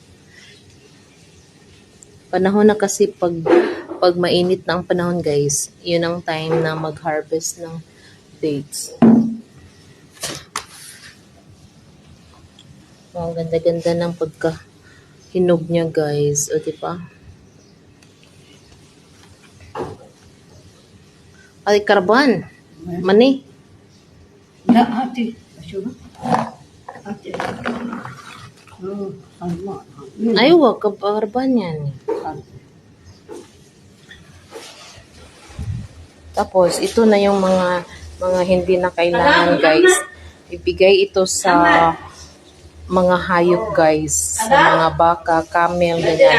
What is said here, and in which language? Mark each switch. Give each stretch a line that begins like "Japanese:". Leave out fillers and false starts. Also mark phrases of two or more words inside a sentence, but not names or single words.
Filipino: Panahon na kasi pag mainit na ang panahon guys, yun ang time na mag-harvest ng dates. Wow, ganda-ganda ng hinog niya guys, o diba? Ay, karban. Mani.
Arabic: لا هاتي اشوفها هاتي Aywa,
Filipino: karban yan. Tapos, ito na yung mga hindi na kailangan guys. Ibigay ito sa mga hayop guys. Sa mga baka, camel, ganyan.